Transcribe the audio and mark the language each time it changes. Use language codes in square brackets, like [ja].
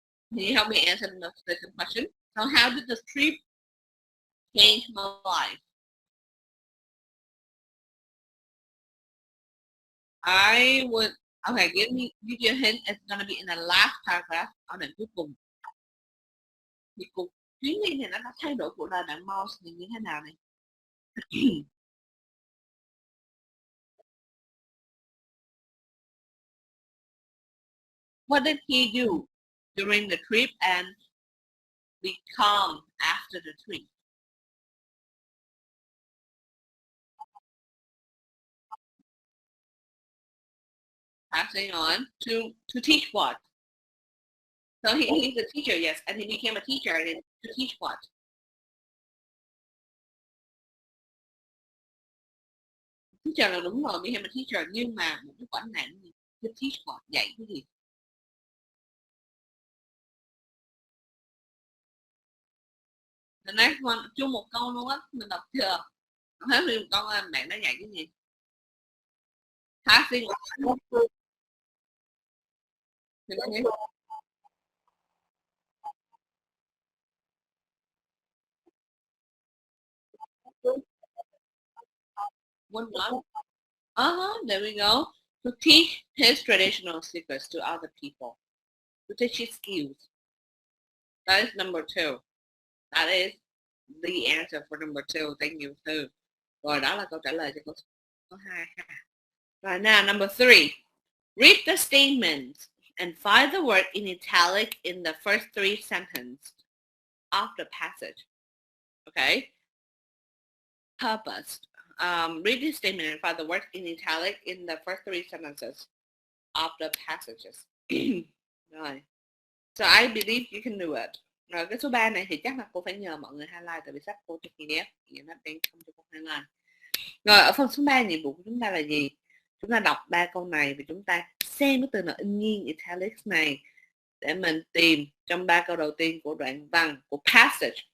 [en] Can you help me answer the second question? So how did the trip change my life? I would, okay, give you a hint. It's gonna be in the last paragraph. [vi] Ở đoạn cuối cùng. Thì cuộc chuyến đi này nó đã thay đổi cuộc đời bạn Mouse này như thế nào này? [en] What did he do during the trip and become after the trip? Passing on to teach what? So he's a teacher, yes, and he became a teacher and to teach what? [vi] Teacher là đúng rồi, [en] became a teacher, [vi] nhưng mà một cái quản nạn gì? [en] To teach what? [vi] Dạy cái gì? [en] The next one, [vi] chung một câu luôn á, mình đọc chưa? Hết một câu bạn đã dạy cái gì? [en] Passing on. One more. There we go. To teach his traditional secrets to other people. To teach his skills. That is number 2. That is the answer for number 2. Thank you, Thư. [vi] Rồi đó là câu trả lời cho câu số 2 ha. [en] Rồi now number 3. Read the statements and find the word in italic in the first 3 sentences of the passage. Okay? Purpose. Read the statement and find the words in italic in the first 3 sentences of the passages. Rồi. So I believe you can do it. [vi] Rồi cái số 3 này thì chắc là cô phải nhờ mọi người highlight, tại vì sách cô cho PDF thì nó đang không cho cô highlight. Rồi ở phần số 3 nhiệm vụ của chúng ta là gì? Chúng ta đọc 3 câu này và chúng ta xem cái từ nào in nghiêng italics này để mình tìm trong 3 câu đầu tiên của đoạn văn của passage.